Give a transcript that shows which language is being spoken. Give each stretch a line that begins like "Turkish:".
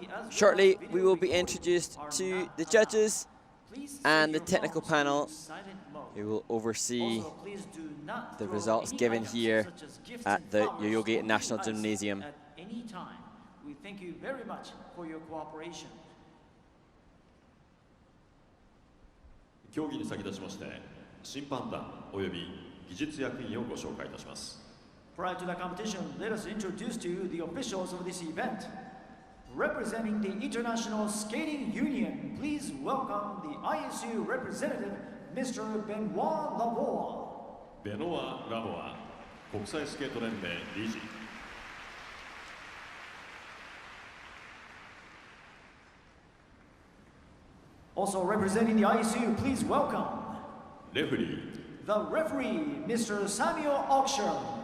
English: Shortly, we will be introduced to the judges and the technical panel, who will oversee the results given here at the Yoyogi National Gymnasium. We thank you very much for your cooperation.
Japanese: 競技に先立ちまして審判団および技術役員をご紹介いたします。
English: Prior to the competition, let us introduce to you the officials of this event. Representing the International Skating Union, please welcome the ISU representative, Mr. Benoit Lavoie.
Japanese: Benoit Lavoie、国際スケート連盟理事。
English: Also representing the ISU, please welcome Referee, the referee, Mr. Samuel Oksher.